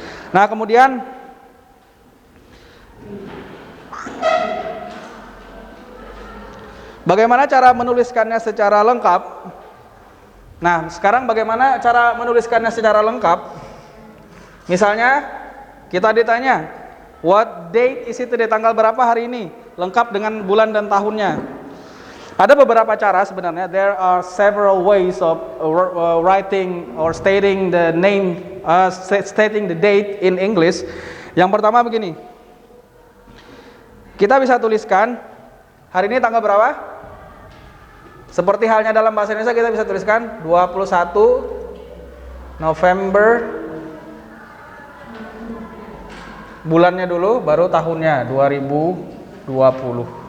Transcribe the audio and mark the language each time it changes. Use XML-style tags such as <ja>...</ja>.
<id>Nah, kemudian bagaimana cara menuliskannya secara lengkap? Nah, sekarang bagaimana cara menuliskannya secara lengkap? Misalnya kita ditanya,</id> <en>what date is it today?</en> <id>Tanggal berapa hari ini? Lengkap dengan bulan dan tahunnya. Ada beberapa cara sebenarnya.</id> <en>There are several ways of writing or stating the name, stating the date in English.</en> <id>Yang pertama begini. Kita bisa tuliskan hari ini tanggal berapa? Seperti halnya dalam bahasa Indonesia, kita bisa tuliskan 21 November. Bulannya dulu, baru tahunnya 2020.</id>